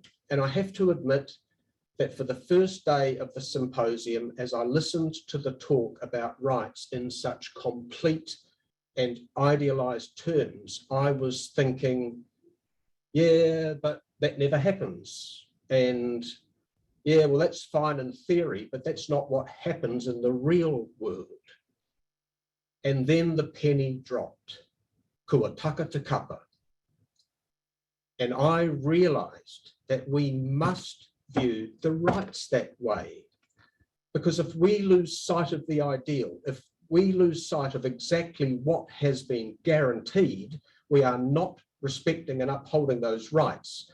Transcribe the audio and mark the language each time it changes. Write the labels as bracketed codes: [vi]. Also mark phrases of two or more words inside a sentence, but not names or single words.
[en] And I have to admit that for the first day of the symposium, as I listened to the talk about rights in such complete and idealized terms, I was thinking, yeah, but that never happens. And yeah, well, that's fine in theory, but that's not what happens in the real world. And then the penny dropped. [mi] Kua taka te kapa. [en] And I realized that we must view the rights that way. Because if we lose sight of the ideal, if we lose sight of exactly what has been guaranteed, we are not respecting and upholding those rights.